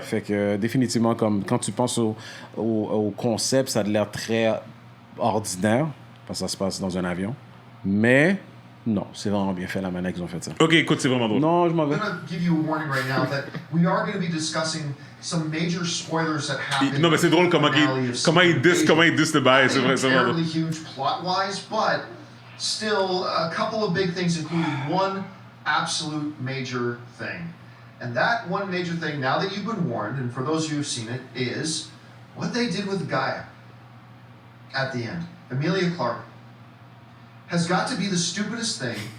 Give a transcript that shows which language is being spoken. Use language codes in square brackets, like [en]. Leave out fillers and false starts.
[fr] Fait que définitivement, comme quand tu penses au concept, ça a l'air très ordinaire parce que ça se passe dans un avion. Mais non, c'est vraiment bien fait la manière qu'ils ont fait ça. Ok, écoute, c'est vraiment drôle. Non, je m'en vais. [en] I'm going to give you a warning right now that we are going to be discussing some major spoilers that happen. [fr] Non, mais c'est drôle comment il diss le bail. C'est vrai, c'est vraiment drôle. [en] Huge plot-wise, but still a couple of big things, including one absolute major thing. And that one major thing, now that you've been warned, and for those of you who've seen it, is what they did with Gaia at the end. Emilia Clarke has got to be the stupidest thing.